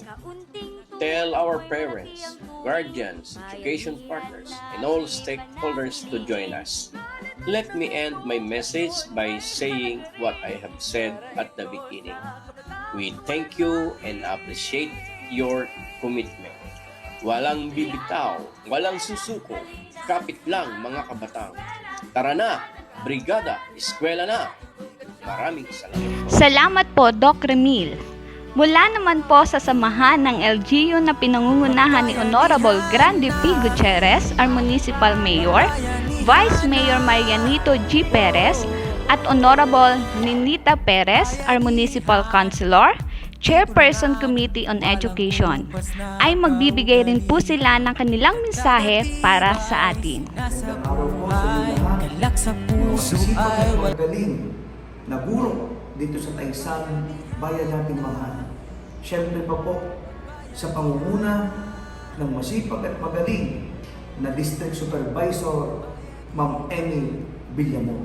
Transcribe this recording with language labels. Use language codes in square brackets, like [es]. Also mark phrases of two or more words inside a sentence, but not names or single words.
[en] Tell our parents, guardians, education partners, and all stakeholders to join us. Let me end my message by saying what I have said at the beginning. We thank you and appreciate your commitment. [tl] Walang bibitaw, walang susuko, kapit lang mga kabatang. Tara na, Brigada Eskwela na! Maraming salamat. Salamat po, Doc Remil. Mula naman po sa samahan ng LGU na pinangungunahan ni Honorable Grande P. [en] Gutierrez, our Municipal Mayor, Vice Mayor Marianito G. Perez, at Honorable Ninita Perez, our Municipal Councilor, Chairperson Committee on Education, [tl] ay magbibigay rin po sila ng kanilang mensahe para sa atin. Nasa buhay, kalak sa puso ay magaling na guro dito sa Taysan, bayan natin mahal. Siyempre pa po, sa pangunguna ng masipag at magaling na [en] District Supervisor, [tl] Ma'am Emmy Villamor.